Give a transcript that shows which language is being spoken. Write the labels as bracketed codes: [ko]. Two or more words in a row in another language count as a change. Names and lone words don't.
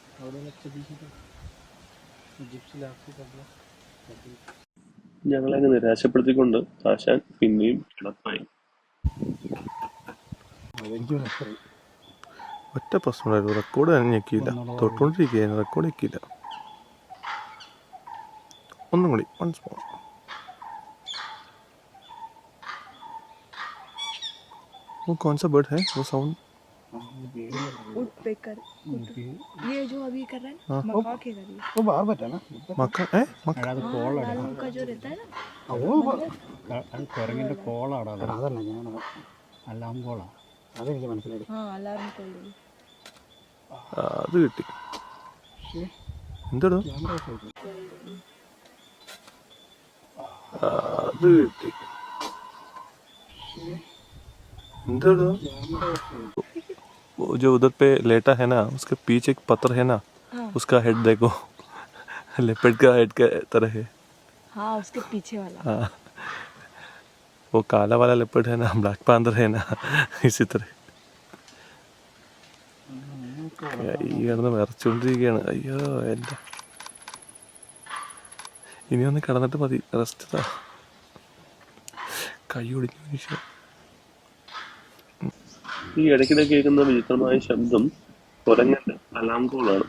[ml] ഞങ്ങളങ്ങ് നിരാശപ്പെടുത്തിക്കൊണ്ട് ആശാൻ പിന്നെയും കിടപ്പായി. ഒറ്റ പ്രശ്നമായിരുന്നു, റെക്കോർഡ് തന്നെ ഞെക്കിയില്ല. തൊട്ടുകൊണ്ടിരിക്കുകയായിരുന്നു, റെക്കോർഡ് ഞെക്കിയില്ല. ഒന്നും കൂടി, [en] once more. [hi] वो कौन सा बर्ड है वो साउंड? वुडपेकर। ये जो अभी कर रहा है ना, मक्का के कर रही है। वो बाहर बैठा ना [ml] മക്ക മക്ക അത് കോളാണ്. [hi] लाल रंग का जो रहता है ना, [ml] അത് കുരങ്ങിൻ്റെ കോളാണ്. അത് അതല്ല ഞാൻ അല്ലാം കോളാ. അതെനിക്ക് മനസ്സിലായി. [hi] हाँ [en] alarm call. [ml] അത് കിട്ടി. എന്താടോ അത് കിട്ടി. [hi] എന്താടോ वो जो उधर पे लेटा है ना, उसके पीछे एक पत्थर है ना, उसका हेड देखो, लेपर्ड का हेड का तरह है. हाँ उसके पीछे वाला। हाँ वो काला वाला लेपर्ड है ना, [en] black panther [hi] है ना, इसी तरह. [ml] ഈ കിടന്ന് വിറച്ചുകൊണ്ടിരിക്കുകയാണ്. അയ്യോ എൻ്റെ ഇനി ഒന്ന് കിടന്നിട്ട് മതി, റെസ്റ്റ്. കൈ ഒടിഞ്ഞു മനുഷ്യ. ഈ ഇടയ്ക്കിടെ കേൾക്കുന്ന വിചിത്രമായ ശബ്ദം കുരങ്ങന്റെ അലാം കോളാണ്.